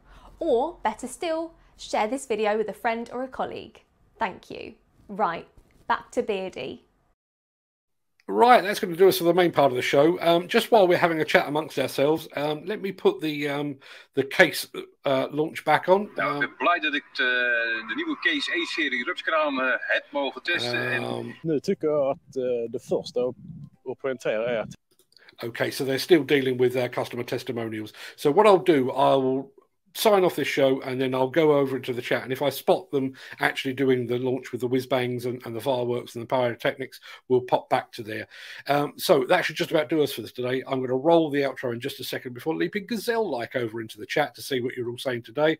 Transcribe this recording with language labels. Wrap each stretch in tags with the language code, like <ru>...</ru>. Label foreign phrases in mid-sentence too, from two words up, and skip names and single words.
<en>Or, better still, share this video with a friend or a colleague. Thank you. Right, back to Beardy. Right, that's going to do us for the main part of the show. Just while we're having a chat amongst ourselves, let me put the case launch back on.</en> <nl>Ik ben blij dat ik de nieuwe Case 1-serie rupskranen heb mogen testen.</nl> <sv>Nu tycker jag att det första att poängtera är att...</sv> <en>Okay, so they're still dealing with their customer testimonials. So what I'll do, I will sign off this show, and then I'll go over into the chat. And if I spot them actually doing the launch with the whiz bangs and the fireworks and the pyrotechnics, we'll pop back to there. So that should just about do us for this today. I'm going to roll the outro in just a second before leaping gazelle-like over into the chat to see what you're all saying today.</en>